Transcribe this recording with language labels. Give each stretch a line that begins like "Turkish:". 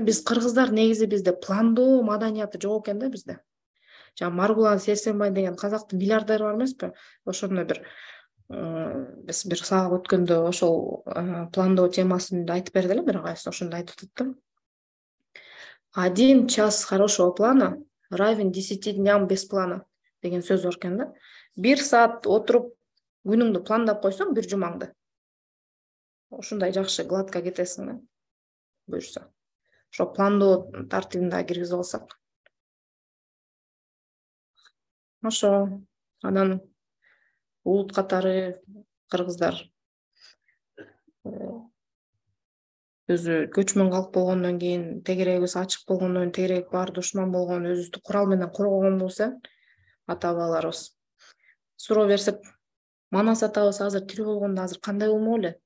Kyrgyz: Биз кыргыздар негизи бизде пландоо маданияты жок экен да бизде. Жана Маргулан Сейсенбай деген казактын миллиардери бар эмеспи? Ошондо биз бир сабак өткөндө ошол пландоо темасын айтып берди эле бир кайсы, ошондо айтып атат да.
Russian: 1 час хорошего плана равен 10 дням без плана
Kyrgyz: деген сөз бар экен да. 1 саат отуруп күнүңдү пландап койсоң, бир жумаңды, ушундай жакшы гладко кетесиң да. Буюрса. Ошо пландоо тартибин да киргизип алсак. Ошо. Анан улут катары кыргыздар өзү көчмөн калк болгондон кийин, тегерегибиз ачык болгондон кийин, тегерек баары душман болгон, өзүбүздү курал менен коргогон болсо, ата-бабаларыбыз суроо берсек, Манас атабыз азыр тирүү болгондо азыр кандай болмок эле?